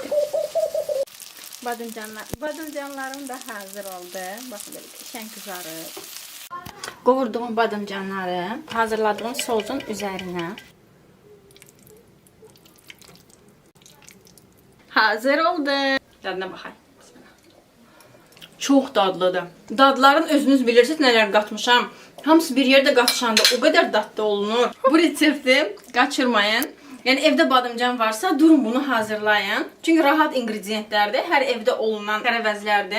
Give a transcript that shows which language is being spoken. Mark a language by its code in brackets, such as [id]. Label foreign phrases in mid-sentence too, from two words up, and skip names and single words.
[az] Badımcanlarım da hazır oldu. [tr] Bakın böyle şen kızarır. [az] Qovurduğum badımcanları hazırladığım sosun üzerine. Hazır oldu. Dadına baxayım. Çox dadlıdır. Dadların özünüz bilirsiniz nələr qatmışam. Hamısı bir yerdə qatışanda o qədər dadlı olunur. Bu resepti qaçırmayın. Yəni evdə badımcan varsa durun bunu hazırlayın. Çünki rahat ingrediyentlərdir. Hər evdə olunan tərəvəzlərdir.